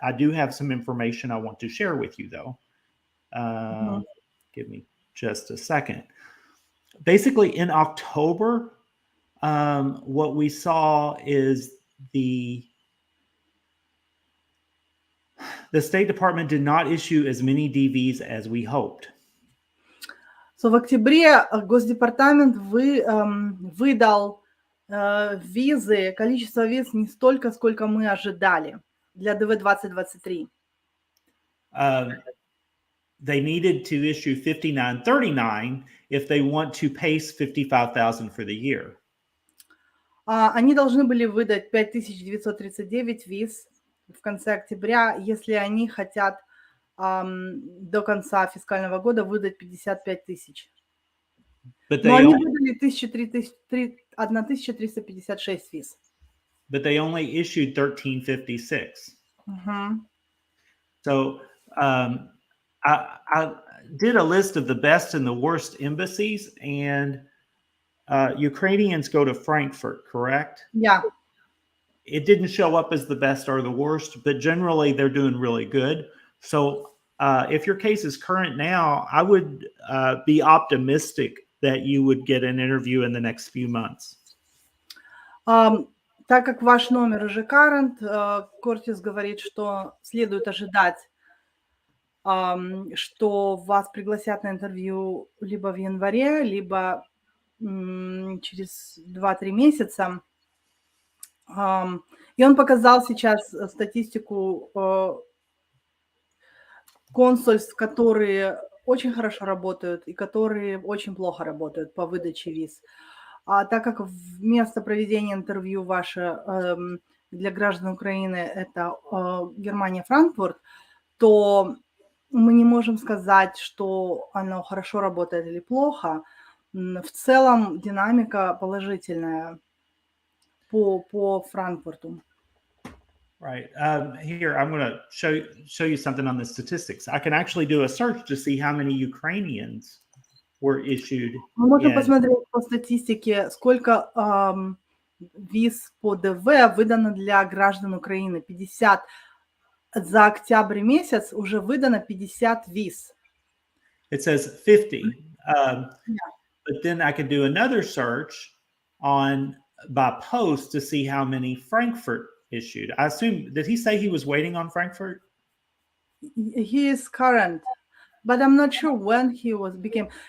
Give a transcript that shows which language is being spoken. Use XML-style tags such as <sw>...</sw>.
<en>I do have some information I want to share with you, though. Give me just a second. Basically, in October, what we saw is the State Department did not issue as many DVs as we hoped.</en> <ru>So в октябре Госдепартамент выдал визы, количество виз не столько, сколько мы ожидали для ДВ 2023.</ru> <en>They needed to issue 5939 if they want to pace 55,000 for the year.</en> <ru>Они должны были выдать 5939 виз в конце октября, если они хотят до конца фискального года выдать 55 тысяч. Но они выдали 1356 виз.</ru> <en>But they only issued 1356. So I did a list of the best and the worst embassies, and Ukrainians go to Frankfurt, correct? Yeah. It didn't show up as the best or the worst, but generally they're doing really good. So if your case is current now, I would be optimistic that you would get an interview in the next few months.</en> <ru>Так как ваш номер уже current, Кортис говорит, что следует ожидать, что вас пригласят на интервью либо в январе, либо через 2-3 месяца. И он показал сейчас статистику консульств, которые очень хорошо работают и которые очень плохо работают по выдаче виз. Так как место проведения интервью ваше для граждан Украины это Германия, Франкфурт, то мы не можем сказать, что оно хорошо работает или плохо. В целом динамика положительная по Франкфурту.</ru> <en>Right. Here, I'm going to show you something on the statistics. I can actually do a search to see how many Ukrainians were issued.</en> <ru>Мы можем посмотреть по статистике, сколько виз по ДВ выдано для граждан Украины.</ru> <en>50.</en> <ru>За октябрь месяц уже выдано 50 виз.</ru> <en>It says 50. But then I could do another search by post to see how many Frankfurt issued. I assume, did he say he was waiting on Frankfurt? He is current, but I'm not sure when he became.</en>